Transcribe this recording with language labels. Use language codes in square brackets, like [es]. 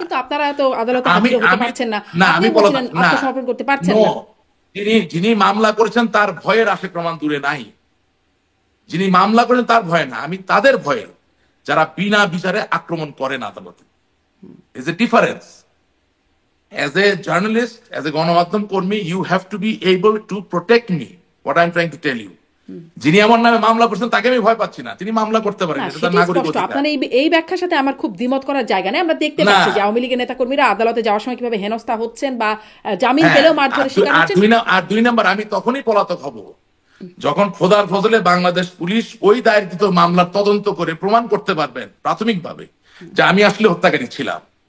[bn] কিন্তু আপনারা তো আদালতে হাজির হতে পারছেন না, না আমি পলাতক না, আত্মসমর্পণ করতে পারছেন না। যিনি মামলা করেছেন তার ভয়ের আশে প্রমাণ দূরে নাই। যিনি মামলা করেন তার ভয় না, আমি তাদের ভয়ে, যারা বিনা বিচারে আক্রমণ করেন আদালতে। [en] Is a difference. As a journalist, as a [bn] গণমাধ্যম কর্মী, [en] you have to be able to protect me. What I'm trying to tell you. [bn] যিনি আমার নামে মামলা করছেন তাকে আমি ভয় পাচ্ছি না, তিনি মামলা করতে পারেন, এটা তার নাগরিক অধিকার। আপনার এই ব্যাখ্যার সাথে আমার খুব দ্বিমত করার জায়গা নেই। আমরা দেখতে পাচ্ছি যে আওয়ামী লীগের নেতাকর্মীরা আদালতে যাওয়ার সময় কিভাবে হেনস্থা হচ্ছেন বা জামিন পেলেও মারধরের শিকার হচ্ছেন। আর দুই নাম্বার, আমি তখনই পলাতক হব যখন খোদার ফজলে বাংলাদেশ পুলিশ ওই দায়েরকৃত মামলার তদন্ত করে প্রমাণ করতে পারবেন প্রাথমিকভাবে যে আমি আসলে হত্যাকারী ছিলাম।